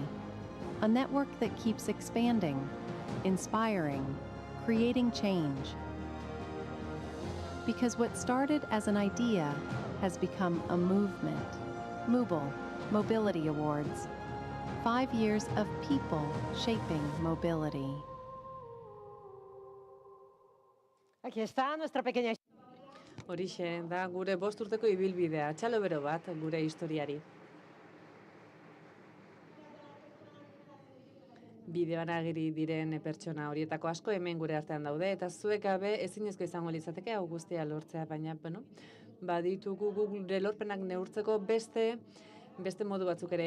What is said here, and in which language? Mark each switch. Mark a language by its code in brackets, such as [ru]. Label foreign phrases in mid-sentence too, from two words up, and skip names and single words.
[en] A network that keeps expanding, inspiring, creating change. Because what started as an idea has become a movement. Mooble, Mobility Awards. 5 years of people shaping mobility." [es] Aquí está nuestra pequeña. [eu] Horixe, da gure 5 urteko ibilbidea, txalo bero bat gure historiari. Bideoan agiri diren pertsona horietako asko hemen gure artean daude, eta zuek gabe ezinezko izango litzateke hau guztia lortzea, baina, baditugu gure lorpenak neurtzeko beste modu batzuk ere.